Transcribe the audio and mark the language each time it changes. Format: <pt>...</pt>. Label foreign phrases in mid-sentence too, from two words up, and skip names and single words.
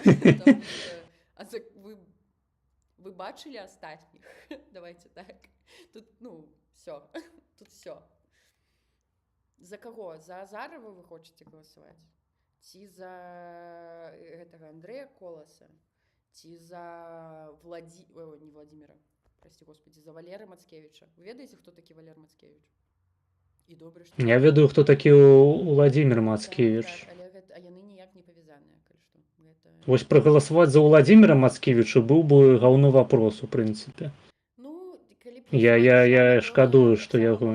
<be>Вы бачылі астатніх?</be> <ru>Давайте так. Тут, всё. Тут всё.</ru> <be>За каго? За Азарова вы хочаце галасаваць? Ці за гэтага Андрэя Коласа? Ці за не Владимира,</be> <ru>прости господи,</ru> <be>за Валеры Мацкевіча? Вы ведаеце, хто такі Валер Мацкевіч? І добра, што... Я ведаю, хто такі Владимир Мацкевіч. А яны ніяк не павязаныя, калі што. Вось прагаласаваць за Владимира Мацкевіча быў бы гаўно вопрос, у прынцыпе. Я шкадую, што яго...</be>